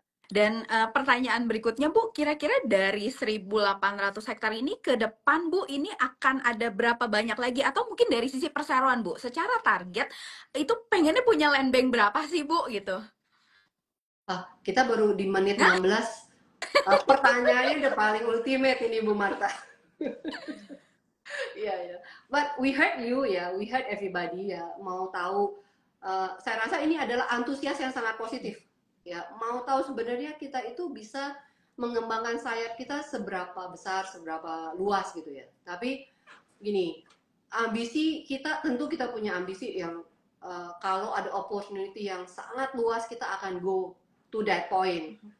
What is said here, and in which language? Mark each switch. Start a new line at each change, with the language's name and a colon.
Indonesian: Dan pertanyaan berikutnya Bu, kira-kira dari 1.800 hektar ini ke depan Bu, ini akan ada berapa banyak lagi? Atau mungkin dari sisi perseroan Bu, secara target itu pengennya punya land bank berapa sih Bu gitu? Kita baru di menit 16. Pertanyaannya udah paling ultimate ini Bu Marta. Iya ya.
English: But we heard you ya, we heard everybody ya.
Indonesian: Mau tahu, saya rasa ini adalah antusias yang sangat positif. Ya, mau tahu sebenarnya kita itu bisa mengembangkan sayap kita seberapa besar, seberapa luas gitu ya. Tapi gini, ambisi kita tentu kita punya ambisi yang kalau ada opportunity yang sangat luas kita akan
English: go to that point.